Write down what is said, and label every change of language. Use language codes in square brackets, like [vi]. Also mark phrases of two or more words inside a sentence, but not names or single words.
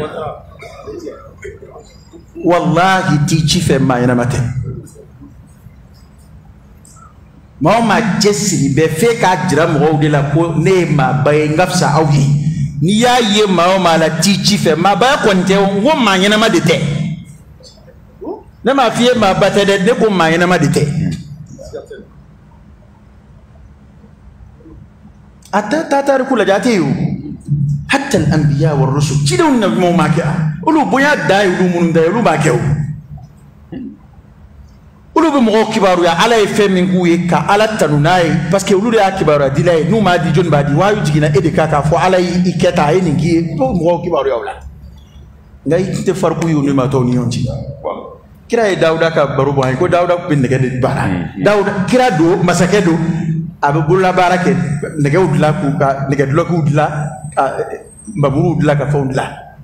[bm] wallahi t'i ci fɛ maa ɲɛnama tɛ maa o maa cɛsiri bɛ f'e k'a jira mɔgɔw de la ko ne ye maaba ye n ka fisa aw ye n'i y'a ye maa o maa la t'i ci fɛ maabaya kɔni tɛ n ko maa ɲɛnama de tɛ ne m'a f'i ye maaba tɛ dɛ ne ko maa ɲɛnama de tɛ a ta tariku lajɛ a tɛ yen o [ar] حتى الأنبياء و رسل [bm] cidenw na ɲumanw m'a kɛ olu bonya dan ye olu minnu da ye olu b'a kɛ o olu bɛ mɔgɔw kibaruya ala ye fɛn min k'u ye ka ala tanu n'a ye [fr] parce que [bm] olu de y'a kibaruya dila ye n'u m'a di jɔnni b'a di wahyu jiginna e de kan k'a fɔ ala y'i kɛ tan a ye nin k'i ye fo mɔgɔw kibaruya o la nka i tɛ fariku ye o ni matɔw ni ɲɔgɔn cɛ kira ye dawuda ka baro bɔ an ye ko dawuda tun bɛ nɛgɛ de baara dawuda kira don masakɛ don a bɛ bololabaara kɛ nɛgɛw dilan k'u ka nɛgɛdulɔkiw dilan maburuw dilan ka fɛnw dilan